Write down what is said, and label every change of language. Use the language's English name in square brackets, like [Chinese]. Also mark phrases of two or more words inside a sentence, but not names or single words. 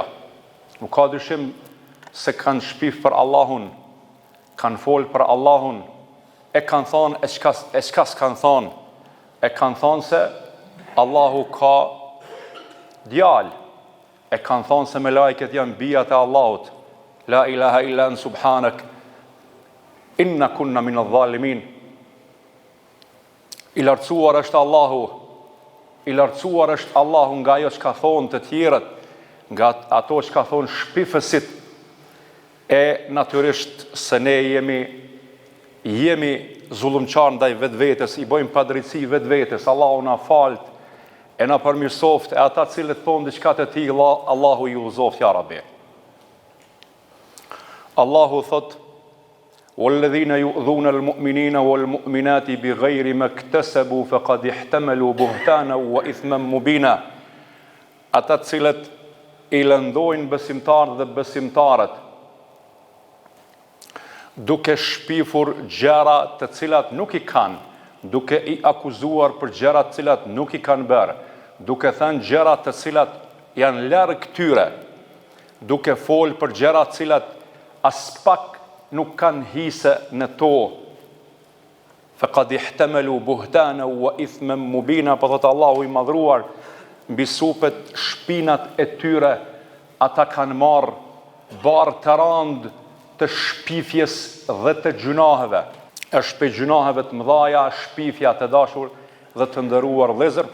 [Albanian] Nuk ka dyshim se kanë shpif për Allahun, kanë folë për Allahun, e kanë thonë e çka s'kanë thonë, e kanë thonë se Allahu ka djalë, e kanë thonë se me lajket janë bijat e Allahut, [Arabic] لا إله إلا أنت سبحانك إنا كنا من الظالمين. [Albanian] I lartësuar është Allahu, i lartësuar është Allahu nga ajo që ka thonë të tjerët, nga ato që ka thonë shpifësit, e natyrisht se ne jemi zullumqar ndaj vetvetes, i bëjmë padrejtësi vetvetes. Allahu na falt, e na përmirësoft, e ata cilët thonë diçka të tilla, Allahu ju udhëzoft [Arabic] يا رب. [Albanian] Allahu thot: [Arabic] "والذين يؤذون المؤمنين والمؤمنات بغير ما اكتسبوا فقد احتملوا بهتانا وإثما مبينا." [Albanian] Ata cilët i lëndojnë besimtarët dhe besimtarët, duke shpifur gjëra të cilat nuk i kanë, duke i akuzuar për gjëra të cilat nuk i kanë bërë, duke thënë gjëra të cilat janë larg këtyre, duke folë për gjëra të cilat as pak nuk kanë hise në to. [Arabic] فقد احتملوا بهتانا وإثما مبينا, [Albanian] po thot Allahu i madhruar, mbi supet shpinat e tyre ata kanë marrë barë të randë të shpifjes dhe të gjunaheve. Është pe gjunaheve të mëdhaja, shpifja të dashur dhe të ndëruar vëllezër.